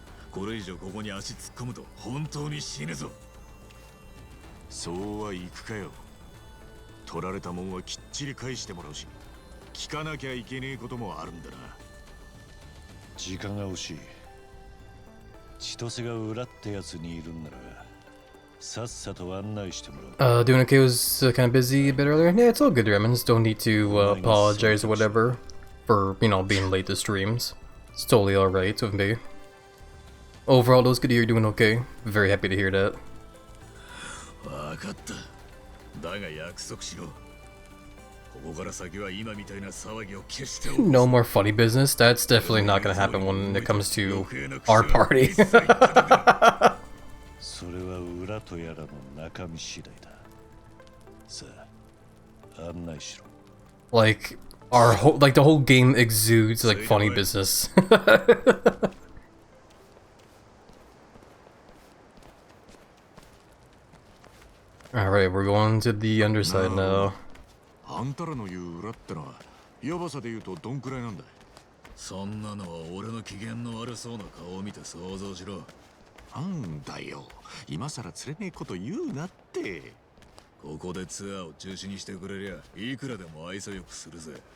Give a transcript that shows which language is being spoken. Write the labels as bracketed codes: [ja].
[ja] これ以上ここに足突っ込むと本当に死ぬぞ。そうはいくかよ。取られたもんはきっちり返してもらうし、聞かなきゃいけねえこともあるんだな。時間が欲しい。千歳が裏ってやつにいるんならさっさと案内してもらう。 [en] Doing okay was kind of busy a bit earlier. Yeah, it's all good, Ginormous. Don't need to apologize or whatever for, you know, being late to streams. It's totally alright with me. Overall, it was good to hear you're doing okay. Very happy to hear that. [ja] わかった。だが約束しろ。ここから先は今みたいな騒ぎを消しておく。 [en] No more funny business. That's definitely not gonna happen when it comes to our party. [ja] それは裏とやらの中身次第だ。さあ、案内しろ。 [en] Like the whole game exudes like funny business. Alright, we're going to the underside now. [ja] あんたらの言う裏ってのはヤバさで言うとどんくらいなんだ。そんなのは俺の機嫌の悪そうな顔を見て想像しろ。なんだよ、今さら釣れねえこと言うなって。ここでツアーを中止にしてくれりゃいくらでも愛想よくするぜ。